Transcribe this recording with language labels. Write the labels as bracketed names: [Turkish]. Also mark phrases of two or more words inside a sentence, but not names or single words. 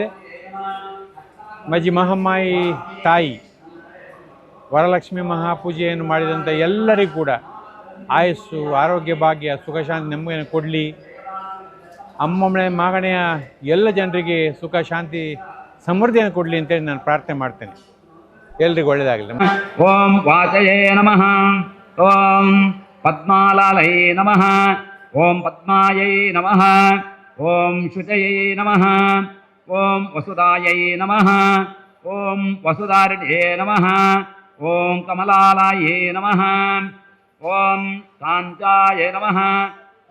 [Kannada] ಮಜಿ ಮಹಮ್ಮಾಯಿ ತಾಯಿ ವರಲಕ್ಷ್ಮಿ ಮಹಾಪೂಜೆಯನ್ನು ಮಾಡಿದಂಥ ಎಲ್ಲರಿಗೂ ಕೂಡ ಆಯಸ್ಸು, ಆರೋಗ್ಯ, ಭಾಗ್ಯ, ಸುಖ, ಶಾಂತಿ, ನೆಮ್ಮದಿಯನ್ನು ಕೊಡಲಿ. ಅಮ್ಮಮ್ಮನೆ ಮಾಗಣೆಯ ಎಲ್ಲ ಜನರಿಗೆ ಸುಖ, ಶಾಂತಿ, ಸಮೃದ್ಧಿಯನ್ನು ಕೊಡಲಿ ಅಂತೇಳಿ ನಾನು ಪ್ರಾರ್ಥನೆ ಮಾಡ್ತೇನೆ. ಎಲ್ರಿಗೂ ಒಳ್ಳೆಯದಾಗಲಿ. [Sanskrit] ಓಂ ವಾಚಯೇ ನಮಃ. ಓಂ ಪದ್ಮಾಲಾಲೈ ನಮಃ. ಓಂ ಪದ್ಮಾಯೈ ನಮಃ. ಓಂ ಶುಚಯೈ ನಮಃ. ಓಂ ವಸುದಾಯೈ ನಮಃ. ಓಂ ವಸುಧಾರಿಣೇ ನಮಃ. ಓಂ ಕಮಲಾಲಾಯೇ ನಮಃ. ಓಂ ಕಾಂಚಾಯ ನಮಃ.